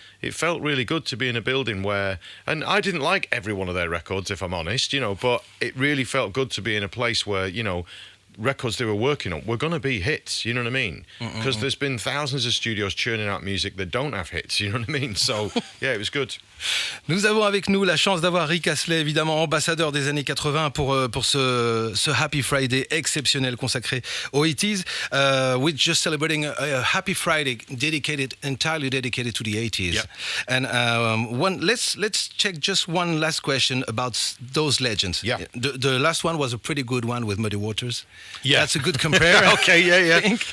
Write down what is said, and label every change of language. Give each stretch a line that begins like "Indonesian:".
English: It felt really good to be in a building where, and I didn't like every one of their records, if I'm honest, but it really felt good to be in a place where, records they were working on were going to be hits, you know what I mean? Because there's been thousands of studios churning out music that don't have hits, you know what I mean? So, yeah, it was good.
French: Nous avons avec nous la chance d'avoir Rick Astley, évidemment ambassadeur des années 80 pour ce Happy Friday exceptionnel consacré aux 80s.
English: We're just celebrating a Happy Friday entirely dedicated to the 80s. Yep. And let's check just one last question about those legends. Yeah. The last one was a pretty good one with Muddy Waters. Yeah. That's a good compare. Okay, yeah. I think.